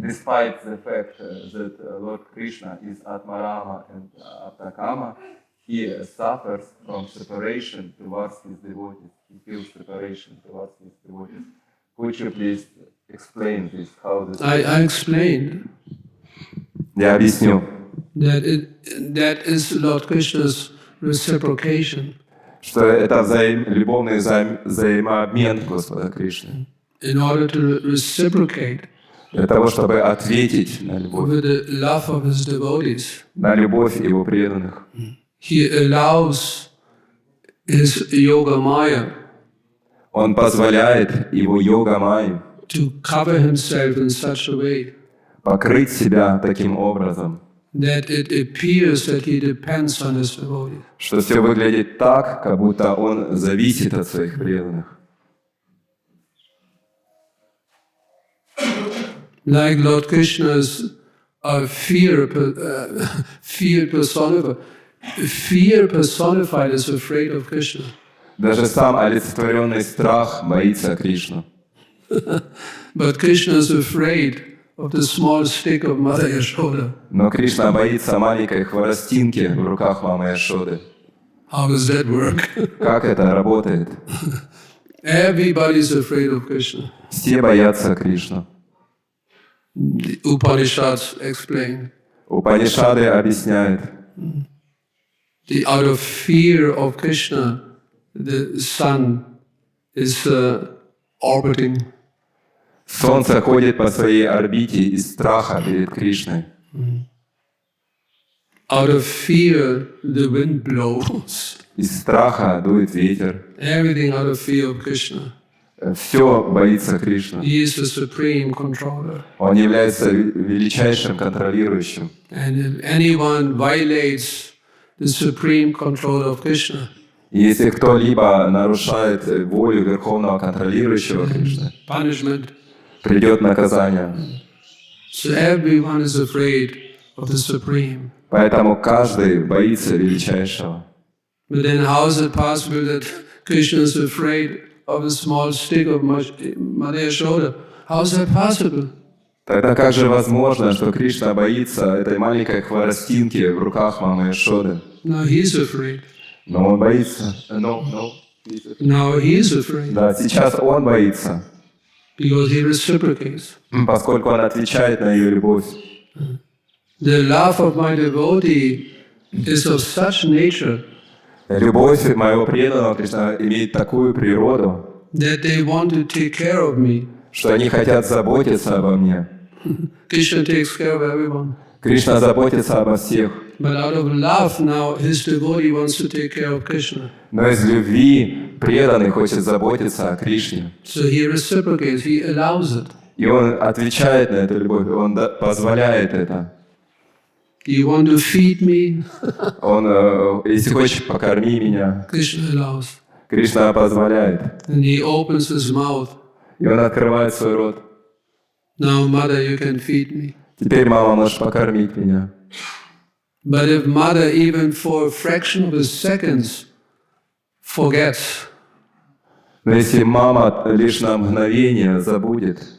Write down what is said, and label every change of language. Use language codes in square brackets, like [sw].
[en] Despite the fact that Lord Krishna is Atmarama and Atakama, he suffers from separation towards his devotees. He feels separation towards his devotees. Could you please explain this? How this? I explained [ru] Я объясню, [en] that is Lord Krishna's reciprocation. [ru] что это любовный взаимообмен Господа Кришны. [en] In order to reciprocate [ru] Для того, чтобы ответить на любовь, [en] with the love of his devotees, [ru] на любовь его преданных. [en] he allows his yoga maya [ru] Он позволяет его йога-майе [en] to cover himself in such a way [ru] покрыть себя таким образом, [en] that it appears that he depends on his devotees. [ru] что все выглядит так, как будто он зависит от своих преданных. [en] Like Lord Krishna is a fear personified. Fear personified is afraid of Krishna. [ru] Даже сам олицетворенный страх боится Кришну. [en] But Krishna is afraid of the small stick of Mother Yashoda. [ru] Но Кришна боится маленькой хворостинки в руках мамы Яшоды. [en] How does that work? [ru] Как это работает? [en] Everybody is afraid of Krishna. [ru] Все боятся Кришну. [en] The Upanishads explain. [ru] Упанишады объясняют, [en] Out of fear of Krishna, the sun is orbiting. [ru] солнце ходит по своей орбите из страха перед Кришной. [en] Out of fear, the wind blows. [ru] Из страха дует ветер. [en] Everything out of fear of Krishna. [ru] Все боится Кришны. [en] He is the supreme controller. [ru] Он является величайшим контролирующим. [en] And if anyone violates the supreme control of Krishna, [ru] И если кто-либо нарушает волю Верховного Контролирующего Кришны, [en] punishment. [ru] придет наказание. [en] So everyone is afraid of the supreme. [ru] Поэтому каждый боится величайшего. [en] But then how is it possible that Krishna is afraid of a small stick of Mother Yashoda? How is that possible? [ru] Тогда как же возможно, что Кришна боится этой маленькой хворостинки в руках мамы Яшоды? [en] Now he's afraid. [ru] Но он боится. [en] Now he's afraid. [ru] Да, сейчас он боится, [en] Because he reciprocates. [ru] поскольку он отвечает на ее любовь. [en] The love of my devotee is of such nature [ru] Любовь моего преданного Кришна имеет такую природу, [en] that they want to take care of me. [ru] что они хотят заботиться обо мне. [en] Krishna takes care of everyone. [ru] Кришна заботится обо всех. [en] But out of love now, his devotee wants to take care of Krishna. [ru] Но из любви преданный хочет заботиться о Кришне. [en] So he reciprocates, he allows it. [ru] И он отвечает на эту любовь, он позволяет это. [en] Do you want to feed me? [ru] Он, если хочешь, покорми меня. [en] Krishna allows. [ru] Кришна позволяет. [en] And he opens his mouth. [ru] И он открывает свой рот. [en] Now, mother, you can feed me. [ru] Теперь, мама, можешь покормить меня. [en] But if mother even for a fraction of a second forgets, [ru] Но если мама лишь на мгновение забудет